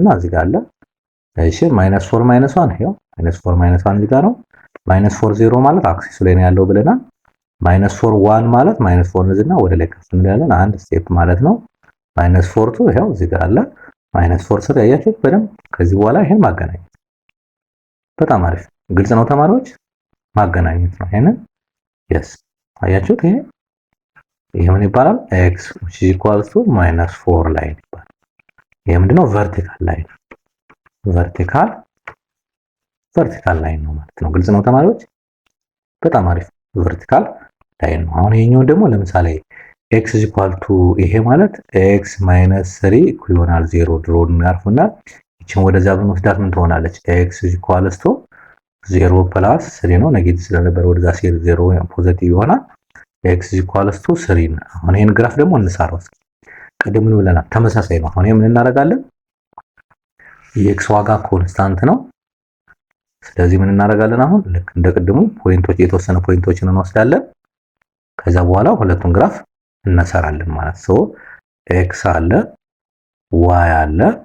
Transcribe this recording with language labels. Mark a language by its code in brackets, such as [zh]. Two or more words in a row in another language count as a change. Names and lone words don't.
[am] እዚህ ጋር አለ። እሺ -4 -1 ይሄው -4 -1 እዚህ ጋር ነው። -4 0 ማለት አክሲሱ ላይ ነው ያለው ብለናል። -4 1 ማለት -4 እዚህና ወደ ላይ ከፍ እንላለን አንድ ስቴፕ ማለት ነው። -4 2 ይሄው እዚህ ጋር አለ። -4 3 ያያችሁት በደንብ። ከዚህ በኋላ ይሄን ማገናኘት በጣም አሪፍ ግልጽ ነው ተማሪዎች። ማገናኘት ነው ይሄንን yes አያችሁት። ይሄ ምን ይባላል? [en] x which is equal to -4 ላይን [am] ይባላል። ይሄ ምንድነው? [en] vertical line vertical line [am] ነው ማለት ነው። ግልጽ ነው ተማሪዎች። በጣም አሪፍ [en] vertical line [am] ነው። አሁን ይሄኛው ደግሞ ለምሳሌ [en] x is equal to [am] ይሄ ማለት x -3 እኩል ይሆናል 0 ድሮ እናርፉና እቺን ወደዛ ብንወስዳት ምን ትሆናለች? [en] x is equal to 0 + 3 [am] ነው። ኔጌቲቭ ስለነበር ወደዛ ሲሄድ 0 ፖዚቲቭ ይሆናል። [en] x is equal to 3 [am] ነው። አሁን ይሄን ግራፍ ደግሞ እንሳራው እስኪ። ቅድም ምን ብለናል? ተመሳሳይ ነው። አሁን ምን እናደርጋለን? የx ዋጋ ኮንስታንት ነው። ስለዚህ ምን እናደርጋለን? አሁን ልክ እንደ ቅድሙ ፖይንቶች የተወሰነ ፖይንቶችን እንወስዳለን። ከዛ በኋላ ሁለቱን ግራፍ እንሰራለን ማለት ነው። x አለ y አለ